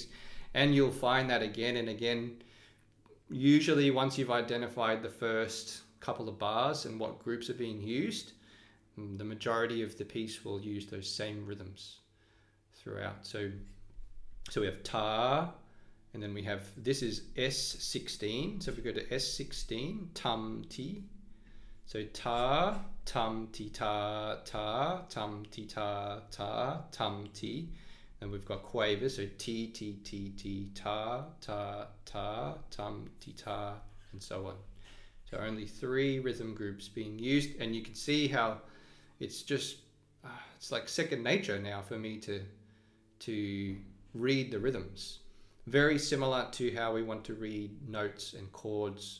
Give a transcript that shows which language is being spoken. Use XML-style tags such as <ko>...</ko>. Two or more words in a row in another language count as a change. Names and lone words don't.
<en>And you'll find that again and again. Usually once you've identified the first couple of bars and what groups are being used, the majority of the piece will use those same rhythms throughout. So we have ta, and then we have, this is S16. So if we go to S16, tum ti. So ta, tum ti ta, ta, tum ti ta, ta, tum ti. And we've got quavers, so ti, ti, ti, ti, ta, ta, ta, tum, ti, ta, and so on. So only 3 rhythm groups being used, and you can see how it's just, it's like second nature now for me to read the rhythms. Very similar to how we want to read notes and chords.</en>